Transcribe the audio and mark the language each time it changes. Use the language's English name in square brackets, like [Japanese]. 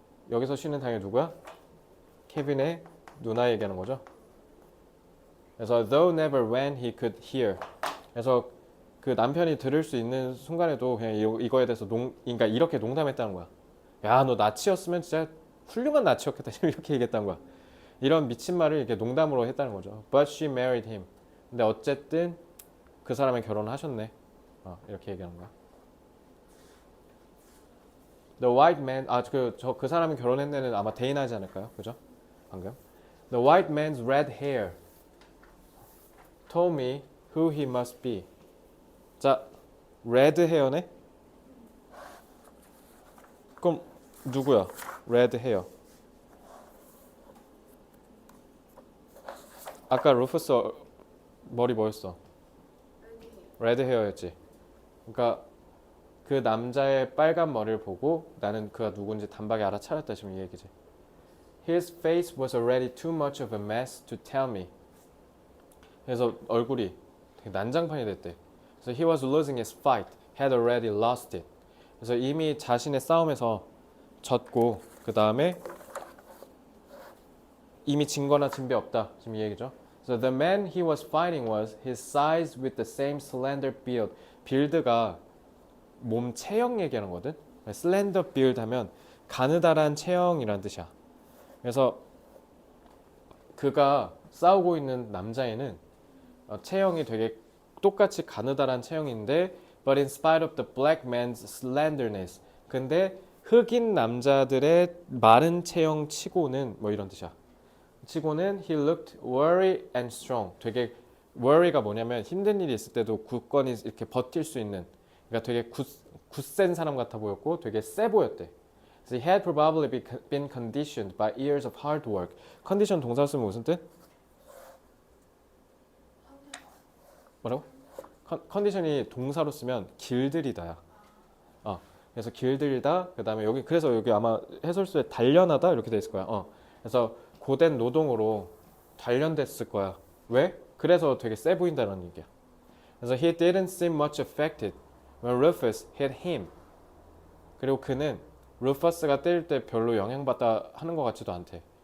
[Korean] 여기서 she는 당연히 누구야? 케빈의 누나 얘기하는 거죠. 그래서 [English] though never when he could hear. [Korean] 그래서 그 남편이 들을 수 있는 순간에도 그냥 이거에 대해서 그러니까 이렇게 농담했다는 거야. 야, 너 나치였으면 진짜 훌륭한 나치였겠다. 이렇게 얘기했다는 거야. 이런 미친 말을 이렇게 농담으로 했다는 거죠. [English] But she married him. [Korean] 근데 어쨌든 그 사람이 결혼을 하셨네. 이렇게 얘기하는 거야. [English] The white man, [Korean] 그 사람이 결혼했네는 아마 대인하지 않을까요? 그죠? 방금. [English] The white man's red hair told me who he must be. [Korean] 자, red hair네? 그럼 누구야? red hair. 아까 루프스 머리 뭐였어? 레드 헤어였지. 그러니까 그 남자의 빨간 머리를 보고 나는 그가 누군지 단박에 알아차렸다 지금 이 얘기지. [English] His face was already too much of a mess to tell me. [Korean] 그래서 얼굴이 되게 난장판이 됐대. 그래서 [English] he was losing his fight, had already lost it. [Korean] 그래서 이미 자신의 싸움에서 졌고 그 다음에 이미 진거나 진 배 없다 지금 이 얘기죠. [English] So the man he was fighting was his size with the same slender build. [Korean] 빌드가 몸 체형 얘기하는 거거든. [English] slender build [Korean] 하면 가느다란 체형이란 뜻이야. 그래서 그가 싸우고 있는 남자애는 체형이 되게 똑같이 가느다란 체형인데 [English] but in spite of the black man's slenderness. [Korean] 근데 흑인 남자들의 마른 체형 치고는 뭐 이런 뜻이야. 치고는 [English] he looked worried and strong. [Korean] 되게 worry가 뭐냐면 힘든 일이 있을 때도 굳건히 이렇게 버틸 수 있는. 그러니까 되게 굳센 사람 같아 보였고 되게 세 보였대. [English] So he had probably been conditioned by years of hard work. [Korean] 컨디션 동사 쓰면 무슨 뜻? 뭐라고? 컨디션이 동사로 쓰면 길들이다야. 그래서 길들이다. 그다음에 여기 그래서 여기 아마 해설수에 단련하다 이렇게 돼 있을 거야. 그래서 고된 노동으로 단련됐을 거야. 왜? 그래서 되게 세 보인다는 얘기야. 그래서 [English] he didn't seem much affected when Rufus hit him. [Korean] 그리고 그는 루퍼스가 때릴 때 별로 영향받다 하는 것 같지도 않대.